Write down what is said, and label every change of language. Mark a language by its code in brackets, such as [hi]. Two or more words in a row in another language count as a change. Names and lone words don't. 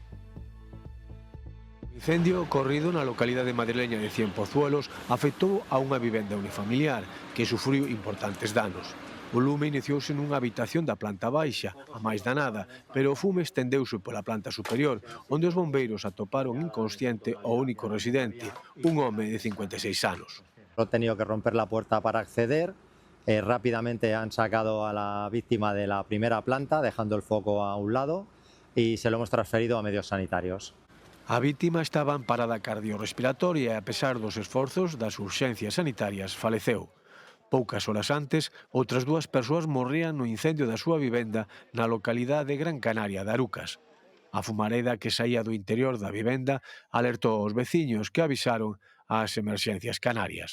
[gl] O incendio ocorrido na localidade madrileña de Cienpozuelos afectou a unha vivenda unifamiliar que sufriu importantes danos. O lume iniciouse nunha habitación da planta baixa, a máis danada, pero o fume estendeuse pola planta superior, onde os bombeiros atoparon inconsciente o único residente, un home de 56 anos. [es] Han tenido que romper la puerta para acceder. Rápidamente han sacado a la víctima de la primera planta, dejando el foco a un lado, y se lo hemos transferido a medios sanitarios. [gl] A víctima estaba en parada cardiorrespiratoria e, a pesar dos esforzos das urxencias sanitarias, faleceu. Poucas horas antes, outras 2 persoas morrían no incendio da súa vivenda na localidade de Gran Canaria de Arucas. A fumareda que saía do interior da vivenda alertou aos veciños, que avisaron ás emerxencias canarias.